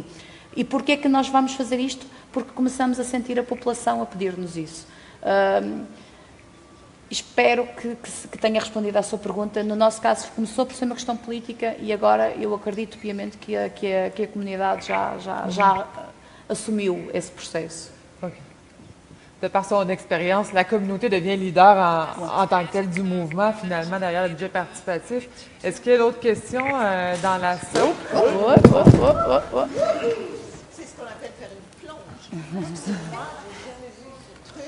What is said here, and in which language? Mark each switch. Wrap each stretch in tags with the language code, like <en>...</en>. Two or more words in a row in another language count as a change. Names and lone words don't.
<pt>E porquê é que nós vamos fazer isto? Porque começamos a sentir a população a pedir-nos isso. Espero que tenha respondido à sua pergunta. No nosso caso, começou por ser uma questão política e agora eu acredito piamente que a comunidade já assumiu esse processo. OK.</pt> <fr>De par son expérience, la communauté devient leader en tant que telle du mouvement, finalement, derrière le budget participatif. Est-ce qu'il y a d'autres questions dans la salle? C'est ce qu'on appelle faire une plonge. Excusez-moi, j'ai jamais vu ce truc.</fr>